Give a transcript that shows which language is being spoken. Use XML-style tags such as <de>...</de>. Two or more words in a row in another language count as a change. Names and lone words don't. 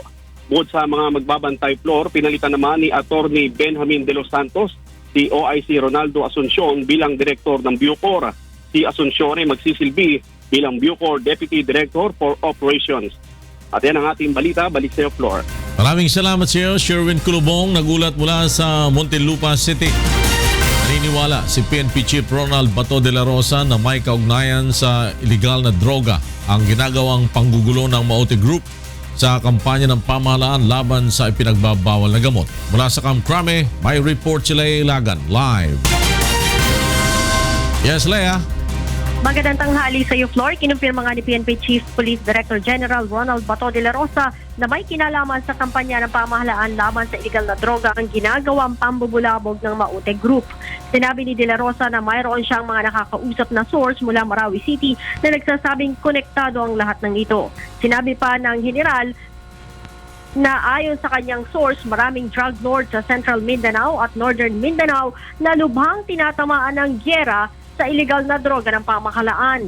<tl>Bukod sa mga magbabantay Flor, pinalitan naman ni Attorney Benjamin de los Santos si OIC Ronaldo Asuncion bilang Direktor ng Bucor. Si Asuncion ay magsisilbi bilang Bucor Deputy Director for Operations. At yan ang ating balita. Balik sa iyo, Flor. Maraming salamat sa iyo, Sherwin Kulubong, nagulat mula sa Muntinlupa City. Naniniwala si PNP Chief Ronald Bato de la Rosa na may kaugnayan sa iligal na droga ang ginagawang panggugulo ng Maote Group sa kampanya ng pamahalaan laban sa ipinagbabawal na gamot. Mula sa Camp Crame, may report sila Ilagan live. Yes, Lea. Magandang tanghali sa iyo, Flor. Kinumpirma nga ni PNP Chief Police Director General Ronald Bato de la Rosa na may kinalaman sa kampanya ng pamahalaan laban sa iligal na droga ang ginagawang pambubulabog ng Maute Group. Sinabi ni de la Rosa na mayroon siyang mga nakakausap na source mula Marawi City na nagsasabing konektado ang lahat ng ito. Sinabi pa ng general na ayon sa kanyang source, maraming</tl> <en>drug lords</en> <tl>sa Central Mindanao at Northern Mindanao na lubhang tinatamaan ng gyera sa iligal na droga ng pamahalaan.</tl>